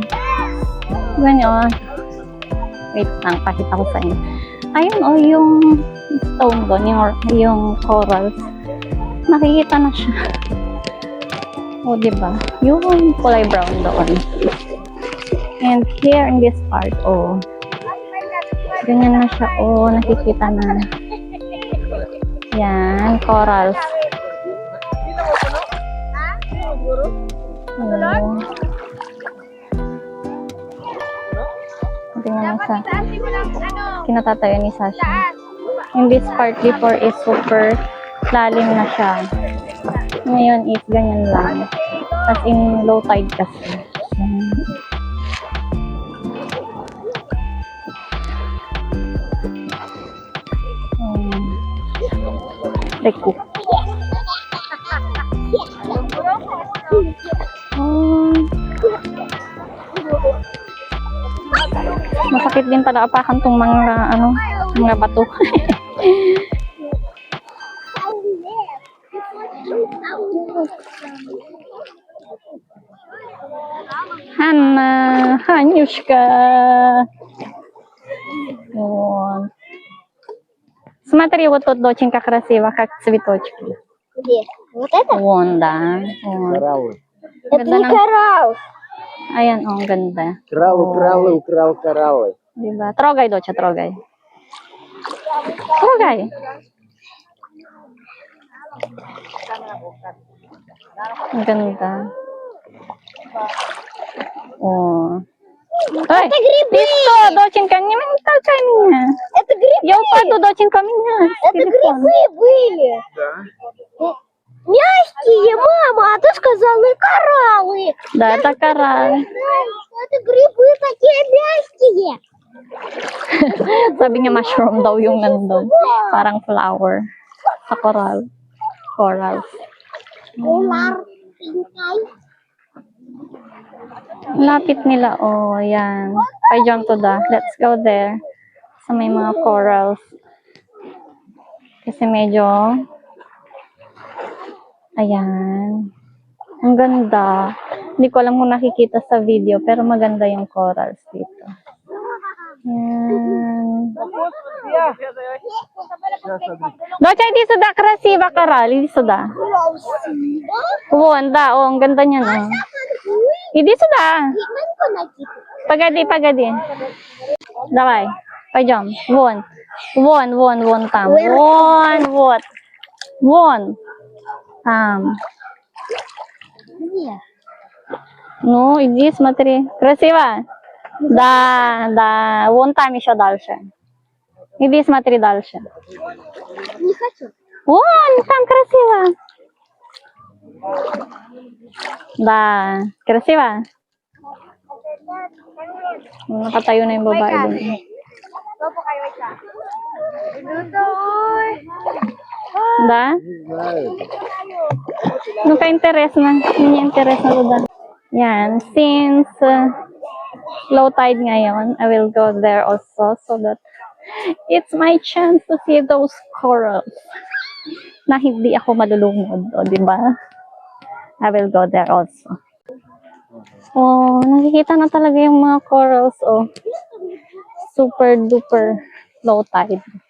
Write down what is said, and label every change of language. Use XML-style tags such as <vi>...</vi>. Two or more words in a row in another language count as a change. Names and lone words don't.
<tl>Ganyan. Wait lang, pakita ko sa inyo. Ayun oh, yung stone doon, yung corals. Nakikita na siya. O, diba? Yung kulay brown doon.</tl> <en>And here in this part, oh.</en> <tl>Ganyan na siya. Oh, nakikita na. Yan, corals. Oh. Tingnan mo sa kinatatayo ni Sasha.</tl> <en>In this part before is super</en> <tl>lalim na siya. Ngayon is ganyan lang.</tl> <en>As in low tide kasi. Teko.</en> <tl>Masakit din pala apakan tong mga mga bato. Hanna, Hanyushka.</tl> <ru>Вот. Смотри, вот тут очень как красиво, как цветочки. Где? Вот это? Вон, да. Вон. Кораллы. Это не коралл.</ru> <tl>Ayan, oh, ang ganda.</tl> <ru>Кораллы украл кораллы. Diba? Трогай, доча, трогай. Трогай.</ru> <tl>Ang ganda. Oh. Ой,</tl> <ru>Это грибы. ты что, доченька, не толкай меня. Это грибы. Я упаду, доченька, меня. Это грибы были. Да. Мягкие, мама, а ты сказала кораллы. Да, это коралл. Это грибы такие мягкие.</ru> <tl>Sabi niya mushroom daw yung nandun. Parang flower. Sa coral. Coral. Ular. Lapit nila. Oh, yan.</tl> <en>I jump to the. Let's go there.</en> <tl>Sa may mga corals. Kasi medyo ayan. Ang ganda. Hindi ko alam kung nakikita sa video, pero maganda yung corals dito. Yan.</tl> <ru>Доча, иди сюда, красиво, коралл. Иди сюда. Вон, да, о,</ru> <tl>ang ganda niya, no?</tl> <ru>Иди сюда. Погоди, погоди. Давай, пойдем. Вон. Вон, вон, вон там. Вон, вот. Вон. Там. Ну, иди, смотри. Красиво? Да, да. Вон там еще дальше. Иди, смотри дальше. Не хочу. Вон, там красиво. Да, красиво?</ru> <tl>Nakatayo na yung babae dun. Bapak kayo siya. Dito, oy. Da? Ano ka interes na? Ano yung interes na doon?</tl> <en>Yan. Since low tide ngayon, I will go there also so that it's my chance to see those corals</en> <tl>na hindi ako malulunod. O, di ba?</tl> <en>I will go there also.</en> <tl>Oh, nakikita na talaga yung mga corals.</tl> <en>Oh, super duper low tide.</en>